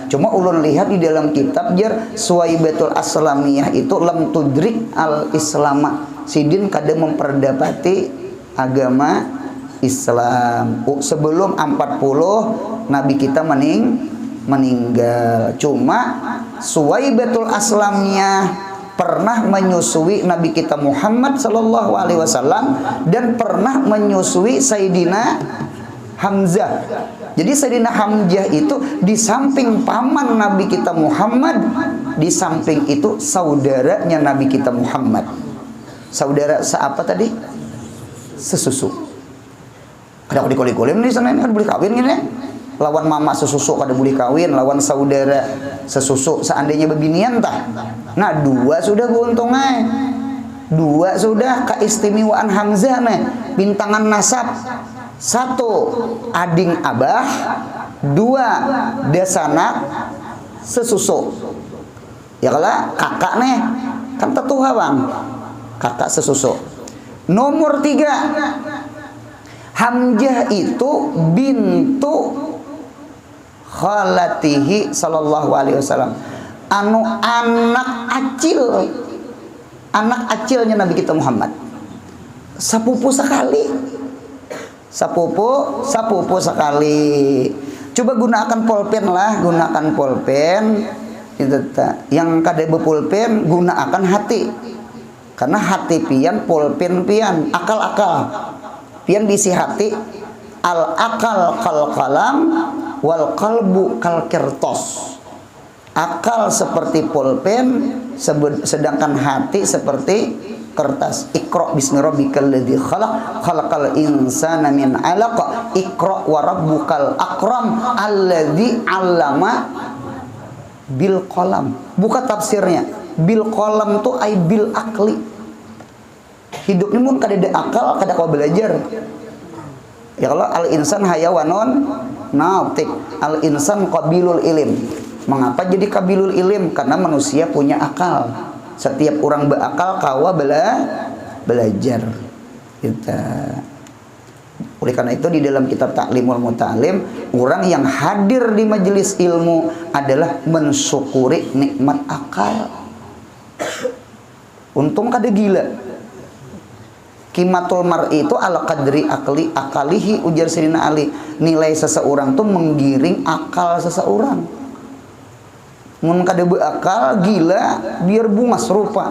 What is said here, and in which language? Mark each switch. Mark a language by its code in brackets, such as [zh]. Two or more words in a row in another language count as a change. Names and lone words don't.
[bjn] Cuma ulun lihat di dalam kitab jar Suwaibatul Aslamiyah itu [ar] لم تدرك الإسلام. [bjn] Sidin kada memperdapati agama Islam. Sebelum 40 Nabi kita meninggal. Cuma Suwaibatul Aslamiyah pernah menyusui Nabi kita Muhammad [ar] صلى الله عليه وسلم [bjn] dan pernah menyusui Sayyidina Hamzah. Jadi Sayyidina Hamzah itu di samping paman Nabi kita Muhammad, di samping itu saudaranya Nabi kita Muhammad. Saudara seapa tadi? Sesusu. Kada dikolim-kolim di sana kan boleh kawin gini. Lawan mama sesusu kada boleh kawin, lawan saudara sesusu seandainya bebinian tah. Nah, 2 sudah beruntungnya. 2 sudah keistimewaan Hamzah nih, bintangan nasab. 1 ading abah, 2 desanak sesusu. Ya kalau kakak nih kan tetuha bang, kakak sesusu. Nomor 3, Hamzah itu [ar] بنت خالته صلى الله عليه وسلم, [bjn] anu anak acilnya Nabi kita Muhammad, sapupu sekali, sapupu sekali. Coba gunakan pulpen lah, gunakan pulpen itu yang kada pulpen, gunakan hati, karena hati pian, pulpen pian, akal pian diisi hati. [ar] العقل كالقلم والقلب كالقرطاس. [bjn] Akal seperti pulpen, sedangkan hati seperti kertas. [ar] اقرأ باسم ربك الذي خلق خلق الإنسان من علق اقرأ وربك الأكرم الذي علم بالقلم. [bjn] Buka tafsirnya. [ar] بالقلم [bjn] tu ai [ar] بالعقل. [bjn] Hidup ini mun kada ada akal, kada kau belajar. Ya kalau [ar] الإنسان حيوان ناطق الإنسان قابل العلم. [bjn] Mengapa jadi [ar] قابل العلم? [bjn] Karena manusia punya akal. Setiap orang berakal kawa belajar. Kita. Oleh karena itu di dalam kitab Ta'limul Muta'alim, orang yang hadir di majelis ilmu adalah mensyukuri nikmat akal. Untung kada gila. [ar] قيمة المرء itu على قدر عقله, ujar Sayyidina Ali. [bjn] Nilai seseorang tuh menggiring akal seseorang. Mun kada beakal gila biar bungas rupa.